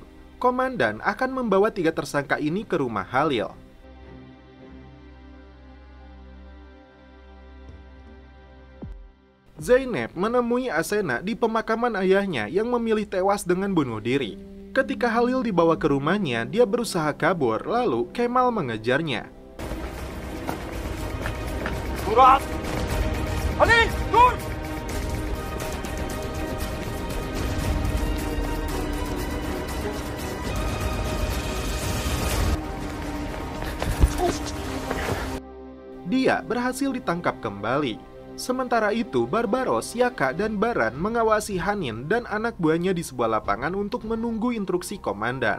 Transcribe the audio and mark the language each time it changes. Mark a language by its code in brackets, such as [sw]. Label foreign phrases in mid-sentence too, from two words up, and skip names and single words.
[id] Komandan akan membawa 3 tersangka ini ke rumah Halil. Zeynep menemui Asena di pemakaman ayahnya yang memilih tewas dengan bunuh diri. Ketika Halil dibawa ke rumahnya, dia berusaha kabur, lalu Kemal mengejarnya. [tr] Murat! Halil, dur! [id] Dia berhasil ditangkap kembali. Sementara itu, Barbaros, Yaka, dan Baran mengawasi Hanin dan anak buahnya di sebuah lapangan untuk menunggu instruksi komandan.